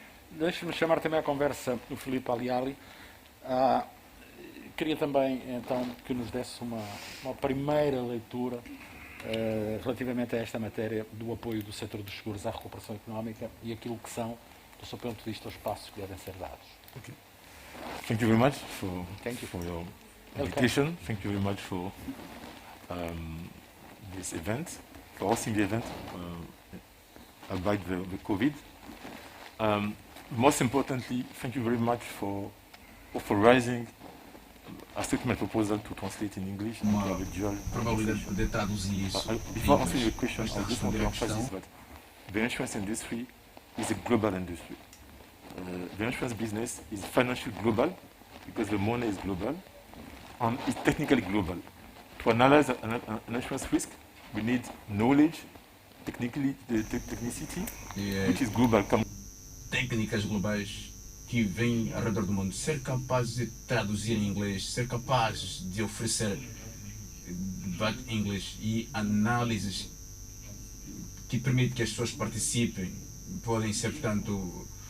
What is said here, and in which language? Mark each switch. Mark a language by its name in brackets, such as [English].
[Portuguese] Deixe-me chamar também à conversa o Filipe Aliali. Queria também, então, que nos desse uma primeira leitura relativamente a esta matéria do apoio do setor dos seguros à recuperação económica e aquilo que são, do seu ponto de vista, os passos que devem ser dados. Okay. [English] Thank you very much for your invitation. Thank you very much for this event, for hosting the event about the COVID. Most importantly, thank you very much for authorizing a statement proposal to translate in English and to have a dual [Portuguese] probabilidade de poder traduzir isso. [English] Before answering your question, I just want to emphasize that the insurance industry is a global industry. The insurance business is financially global because the money is global and it's technically global. To analyze an insurance risk, we need knowledge, technicity, which is global. [Portuguese] Técnicas globais que vêm ao redor do mundo, ser capaz de traduzir em inglês, ser capaz de oferecer debate em inglês e análises que permitem que as pessoas participem, podem ser, portanto,